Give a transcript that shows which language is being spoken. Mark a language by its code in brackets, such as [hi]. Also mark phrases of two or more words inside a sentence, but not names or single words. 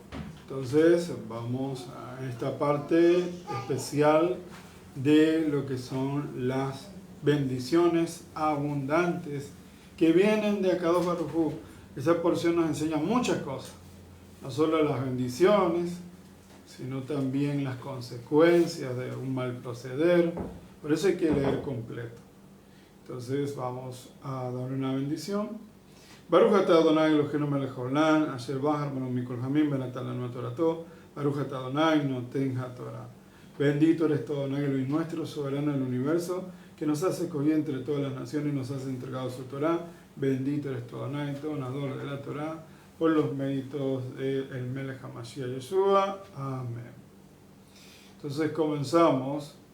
[es] Entonces vamos a esta parte especial de lo que son las bendiciones abundantes que vienen de [he] הקדוש ברוך הוא. [es] Esa porción nos enseña muchas cosas. No solo las bendiciones, sino también las consecuencias de un mal proceder. Por eso hay que leer completo. Entonces vamos a dar una bendición. [he] ברוך אתה אדני אלהינו מלך העולם אשר בחר בנו מכל העמים ונתן לנו תורתו ברוך אתה אדני נותן התורה. [es] Bendito eres tú, Adonai Elohim nuestro, soberano del universo, que nos hace escoger entre todas las naciones y nos hace entregado su Torah. Bendito eres tú, Adonai, donador de la Torah, por los méritos del [he] מלך המשיח [es] Yeshua. Amén. Entonces comenzamos.